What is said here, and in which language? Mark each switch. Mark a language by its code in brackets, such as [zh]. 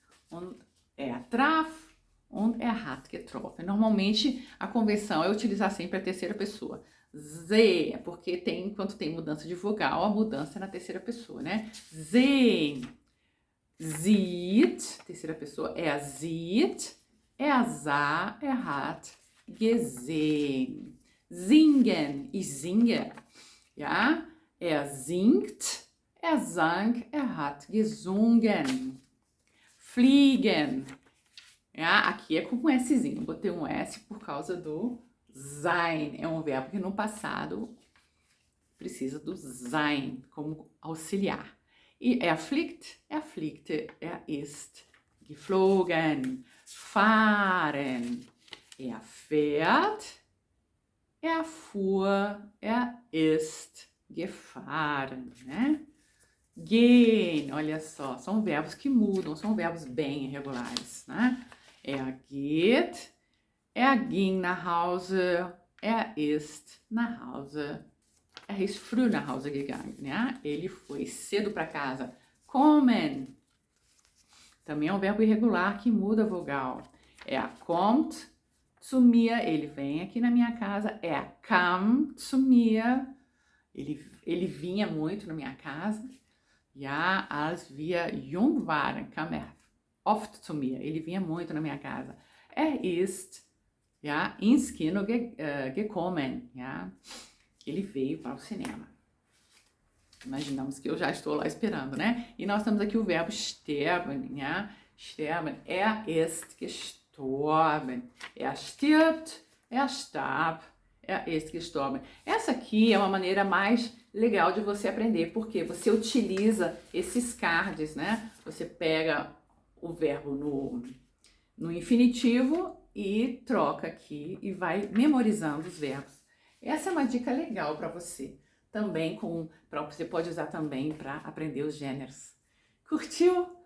[de] und traf und hat getroffen. [pt] Normalmente, a convenção é utilizar sempre a terceira pessoa. Sie, porque quando tem mudança de vogal, a mudança é na terceira pessoa, né? [de] Sehen, sieht, [pt] terceira pessoa, [de] sieht, sah, hat gesehen. Singen, ich singe, ja? Singt, sang, hat gesungen. Fliegen, ja? [pt] Aqui é com um Szinho, botei um S por causa do sein, é um verbo que no passado precisa do sein como auxiliar. [de] E fliegte, ist geflogen. Fahren, fährt, fuhr, ist gefahren, né? [pt] Gehen, olha só, são verbos que mudam, são verbos bem irregulares, né? [de] Geht, ging nach Hause, ist nach Hause, ist früh nach Hause gegangen, né? [pt] Ele foi cedo para casa. Kommen, também é um verbo irregular que muda a vogal. [de] Kommt zu mir, [pt] ele vem aqui na minha casa. [de] Kam zu mir, [pt] ele vinha muito na minha casa. [de] Ja, als wir jung waren, kam oft zu mir. [pt] Ele vinha muito na minha casa. [de] Ist, ja, ins Kino gekommen. [pt] Ja. Ele veio para o cinema. Imaginamos que eu já estou lá esperando, né? E nós temos aqui o verbo sterben, ja? [de] Sterben, ist gestorben. Stirbt, starb, ist gestorben. [pt] Essa aqui é uma maneira mais legal de você aprender, porque você utiliza esses cards, né? Você pega o verbo no infinitivo e troca aqui e vai memorizando os verbos. Essa é uma dica legal para você. Também você pode usar também para aprender os gêneros. Curtiu?